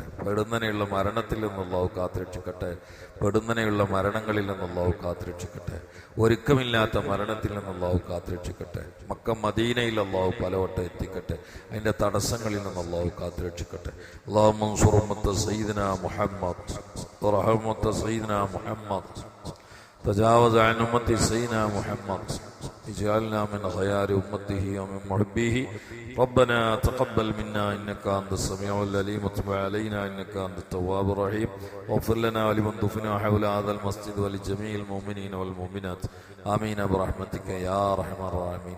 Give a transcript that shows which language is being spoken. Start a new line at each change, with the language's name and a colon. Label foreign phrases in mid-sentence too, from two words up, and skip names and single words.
Malayalam: പെടുന്നനെയുള്ള മരണത്തിൽ നിന്നും അള്ളാഹു കാത്തുരക്ഷിക്കട്ടെ. പെടുന്നനെയുള്ള മരണങ്ങളിൽ നിന്നും അള്ളാഹു കാത്തുരക്ഷിക്കട്ടെ. ഒരുക്കമില്ലാത്ത മരണത്തിൽ നിന്നും അള്ളാഹു കാത്തുരക്ഷിക്കട്ടെ. മക്ക മദീനയിൽ അള്ളാഹു പലവട്ടം എത്തിക്കട്ടെ. അതിന്റെ തടസ്സങ്ങളിൽ നിന്നും അള്ളാഹു കാത്തുരക്ഷിക്കട്ടെ.
Arabic: اللهم انصر أمة سيدنا محمد وارحم أمة سيدنا محمد വറഹ്മത്ത സയ്യിദനാ മുഹമ്മദ് تجاوز عن أمة سيدنا محمد اجعلنا من خيار أمته ومن محبيه ربنا تقبل منا إنك أنت السميع العليم وتب علينا إنك أنت التواب الرحيم واغفر لنا ولمن دفنا حول هذا المسجد ولجميع المؤمنين والمؤمنات آمين برحمتك يا أرحم الراحمين.